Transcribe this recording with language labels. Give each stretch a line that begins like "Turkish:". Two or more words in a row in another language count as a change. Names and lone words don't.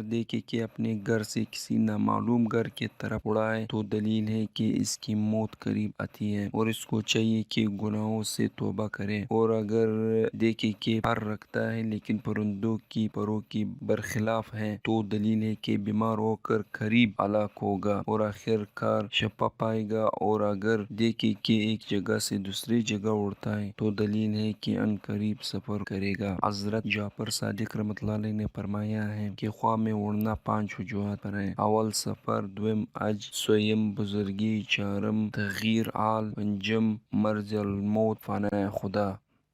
Urdu: دیکھے کہ اپنے گھر سے کسی نامعلوم گھر کی طرف اڑا ہے تو دلیل ہے کہ اس کی موت قریب آتی ہے اور اس کو چاہیے کہ گناہوں سے توبہ کرے، اور اگر دیکھے کہ پر رکھتا ہے لیکن پرندوں کی پروں کی برخلاف ہے تو دلیل ہے کہ بیمار ہو کر قریب ہلاک ہوگا اور آخر کار شفا پائے گا، اور اگر دیکھے کہ ایک جگہ سے دوسری جگہ اڑتا ہے تو دلیل ہے کہ ان قریب سفر کرے گا۔ حضرت جعفر صادق رحمۃ اللہ علیہ نے فرمایا ہے کہ خواب میں اڑنا 5 وجوہات پر ہے: اول سفر، دوم حج، سوم بزرگی، چارم تغییر حال، پنجم مرض الموت، فنا خدا۔